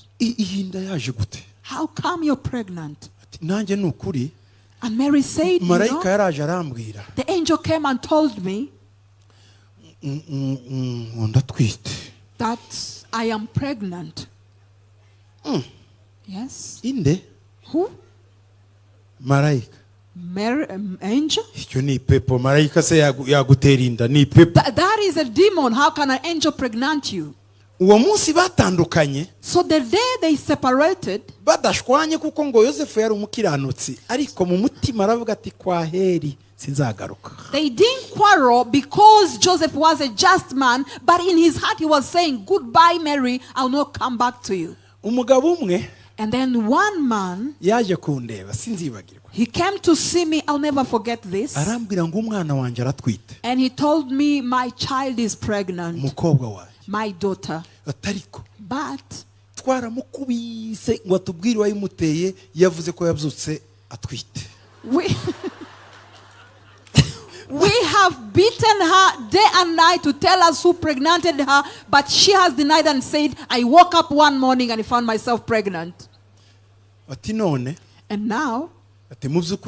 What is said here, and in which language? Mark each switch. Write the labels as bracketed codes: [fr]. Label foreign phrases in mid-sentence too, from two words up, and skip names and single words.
[en] How come you're pregnant? And Mary said, you know, the angel came and told me that I am pregnant. Yes. Who? Angel? That is a demon. How can an angel pregnant you? [rw] uwo munsi batandukanye. [en] So the day they separated, [rw] badashwanye kuko ngo Yosefu yari umukiranutsi ariko mu mutima aravuga ati kwaheri sinzagaruka. [en] They didn't quarrel because Joseph was a just man, but in his heart he was saying, goodbye Mary, I'll not come back to you. [rw] Umugabo umwe, [en] and then one man, [rw] yaje kundeba sinzibagirwa. [en] he came to see me, I'll never forget this. [rw] Arambwira ngo umwana wanje aratwite. [en] And he told me, my child is pregnant. [rw] Umukobwa waje. [en] My daughter. [rw] Atariko. [en] But [rw] twaramukubise ngo atubwire wayimuteye yavuze ko yabyutse atwite. [en] We have beaten her day and night to tell us who pregnanted her, but she has denied and said, I woke up one morning and I found myself pregnant. And now, now